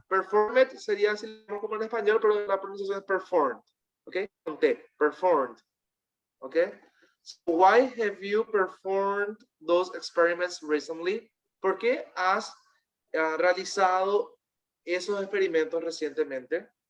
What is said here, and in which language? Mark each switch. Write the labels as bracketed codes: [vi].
[es] Performed sería así como en español, pero la pronunciación es performed. Okay, con T, performed. [en] Okay, so why have you performed those experiments recently? [es] ¿Por qué has realizado esos experimentos recientemente?